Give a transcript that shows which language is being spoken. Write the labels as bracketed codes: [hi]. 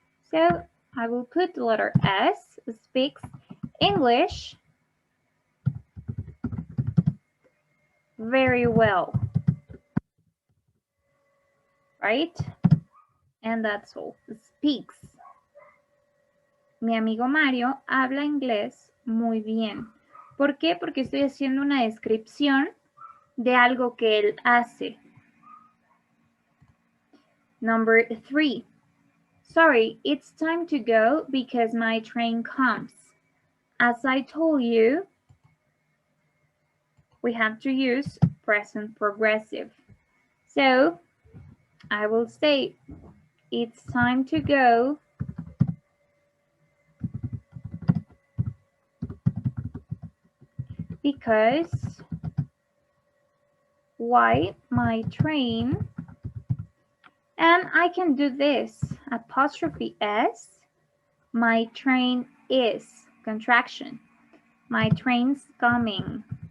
[en] so I will put the letter S, speaks English very well, right? And that's all. Speaks. [es] Mi amigo Mario habla inglés muy bien. ¿Por qué? Porque estoy haciendo una descripción de algo que él hace. [en] Number 3. Sorry, it's time to go because my train comes. As I told you, we have to use present progressive. So I will say, it's time to go because why my train, and I can do this, apostrophe S, my train is, contraction, my train's coming.